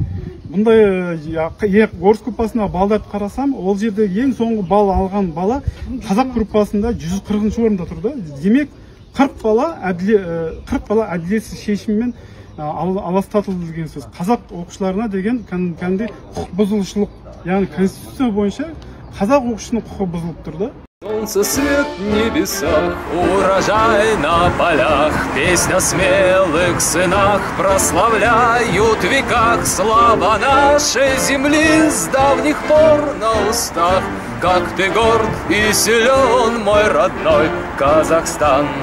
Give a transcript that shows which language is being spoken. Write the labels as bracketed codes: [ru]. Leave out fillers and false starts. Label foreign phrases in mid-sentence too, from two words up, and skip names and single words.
[kk] Бұндай орыс группасына балдарды қарасам, ол жерде ең соңғы бал алған бала қазақ группасында 140-ші орында тұрды. Демек 40 бала әділетсіз шешіммен аластатылды деген сөз. Қазақ оқушыларына деген кәдімгідей құқық бұзушылық, яғни конституция бойынша қазақ оқушының құқығы бұзылып тұрды. [ru] Солнце свет в небесах, урожай на полях, песня смелых сынах прославляют в веках слава нашей земли с давних пор на устах. Как ты горд и силен, мой родной Казахстан.